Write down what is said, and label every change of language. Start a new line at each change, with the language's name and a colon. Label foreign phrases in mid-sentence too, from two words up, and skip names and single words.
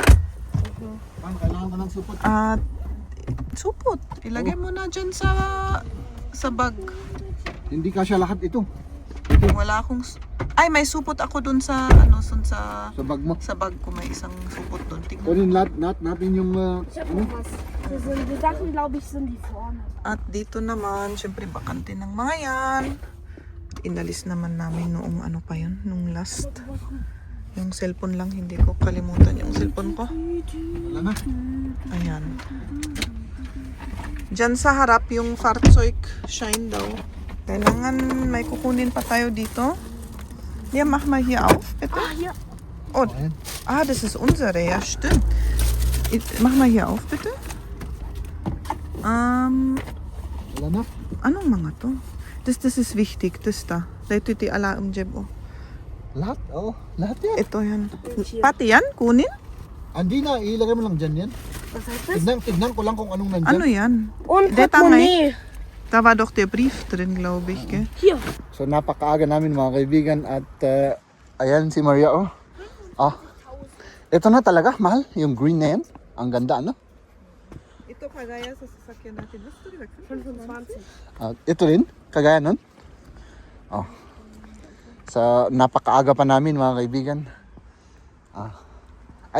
Filipino: Kailangan ka ng supot. At supot. Ilagay mo na dyan sa bag. Hindi kasya lahat ito. Wala akong... Ay, may supot ako dun sa... sa bag mo. Sa bag ko may isang supot dun. Tingnan. Kunin lahat natin yung...
German: Die Sachen, glaube ich, sind die vorne.
Filipino: At dito naman, syempre bakante ng mga yan. Inalis naman namin noong ano pa yun, nung last. Yung cellphone lang, hindi ko kalimutan yung cellphone ko. Wala na. Ayan. Diyan sa harap yung
German: Fahrzeug Shine
Filipino: daw. Kailangan may kukunin pa tayo dito.
German: Ja, mach mal hier auf, bitte. Ja. Oh, das ist unsere, ja, stimmt. Mach mal hier auf, bitte.
Filipino: Wala na. Anong mga to?
German: Das ist wichtig, das da.
Filipino: Dito iti ala Jeb, oh. Lahat? Oo. Lahat yan. Ito yan. Pati yan, kunin? Andi na, ilagay mo lang dyan yan.
German: Was heißt das?
Filipino: Tignan ko lang kung anong nandyan. Ano yan?
German: Und Deta Portemonnaie. Da war doch der Brief drin, glaube ich, gell? Hier.
Filipino: So napakaaga namin mga kaibigan at ayan si Maria ito na talaga, mahal, yung green na yan. Ang ganda, ano? Ito kagaya sa sasakyan natin. Gusto rin, 25. Ito rin, kagaya nun. Sa napakaaga pa namin mga kaibigan.